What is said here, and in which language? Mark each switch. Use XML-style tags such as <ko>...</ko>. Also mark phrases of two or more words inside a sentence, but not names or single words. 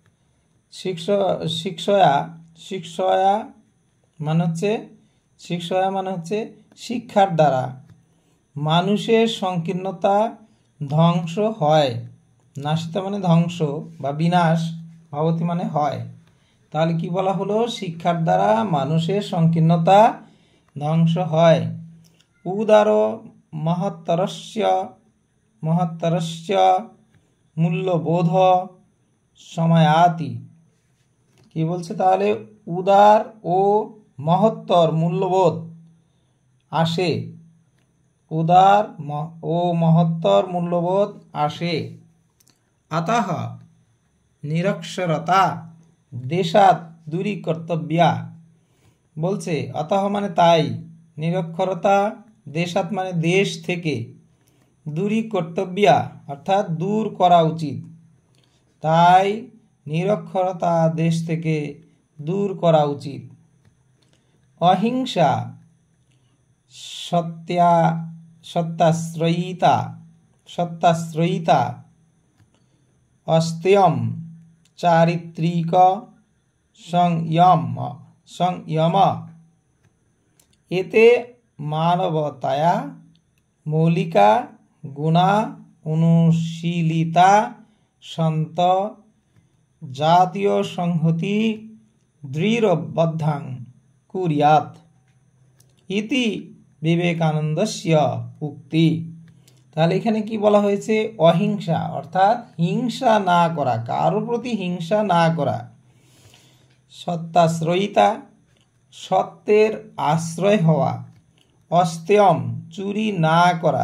<bn>শিক্ষয়া মানে হচ্ছে শিক্ষার দ্বারা মানুষের সংকীর্ণতা ধ্বংস হয়, নাশিতা মানে ধ্বংস বা বিনাশ, ভবতি মানে হয়। তাহলে কি বলা হলো? শিক্ষার দ্বারা মানুষের সংকীর্ণতা ধ্বংস হয়।</bn> <sa>উদার মহত্তরস্য महत्तरस्य मूल्यबोध समायाति।</sa> <bn>কি বলছে তাহলে? উদার ও মহত্তর মূল্যবোধ আসে, উদার ও মহত্তর মূল্যবোধ আসে।</bn> <sa>अतः निरक्षरता देशात दूरी कर्तव्या।</sa> <bn>বলছে अतः মানে তাই,</bn> <sa>নিরক্ষরতা দেশাত</sa> <bn>মানে দেশ থেকে,</bn> <sa>दूरी कर्तव्या</sa> <bn>অর্থাৎ দূর করা উচিত। তাই নিরক্ষরতা দেশ থেকে দূর করা উচিত।</bn> <sa>অহিংসা সত্যাশ্রয়িতা अस्त्यम चारित्रिक संयम एते मानवताया मौलिका गुणा अनुशीलिता सन्त जातीय संहति दृढबद्धां कुर्यात् इति विवेकानंदस्य उक्ति।</sa> <bn>তাহলে এখানে কি বলা হয়েছে? অহিংসা অর্থাৎ হিংসা না করা, কারোর প্রতি হিংসা না করা। সত্যাশ্রয়িতা সত্যের আশ্রয় হওয়া। অস্ত্যম চুরি না করা।</bn>